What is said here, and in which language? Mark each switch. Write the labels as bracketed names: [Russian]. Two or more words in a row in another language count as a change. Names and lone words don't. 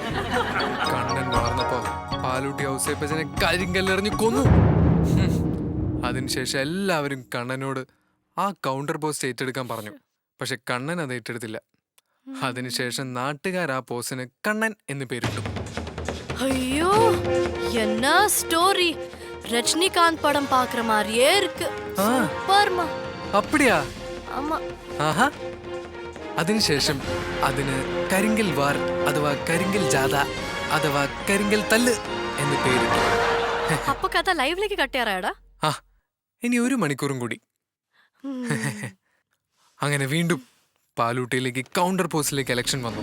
[Malayalam] കണ്ണൻ വളർന്നപ്പോ പാലൂട്ടി ഔസേപ്പച്ചനെ കരിങ്കല്ലെറിഞ്ഞു കൊന്നു. അതിനുശേഷം എല്ലാവരും കണ്ണനോട് ആ [English] counter post [Malayalam] ഏറ്റെടുക്കാൻ പറഞ്ഞു. പക്ഷെ കണ്ണൻ അത് ഏറ്റെടുത്തില്ല. അതിനുശേഷം നാട്ടുകാർ ആ പോസ്റ്റിന് കണ്ണൻ എന്ന് പേരിട്ടു. [Tamil] ஐயோ என்ன ஸ்டோரி, ரஜினிகாந்த் படம் பாக்குற மாதிரியே இருக்கு. சூப்பர்மா. அப்படியா? ஆமா. [Malayalam] ആഹാ. അതിനുശേഷം അതിന് കരിങ്കൽ വാർ അഥവാ കരിങ്കൽ ജാഥ അഥവാ കരിങ്കൽ തല്ല് എന്ന് പേരിട്ടു. അപ്പൊ കഥ ലൈവിലേക്ക് കട്ടിയാറാടാ. ആ, ഇനി 1 മണിക്കൂറും കൂടി. അങ്ങനെ വീണ്ടും പാലൂട്ടിയിലേക്ക് [English] counter post [Malayalam] ഇലക്ഷൻ വന്നു.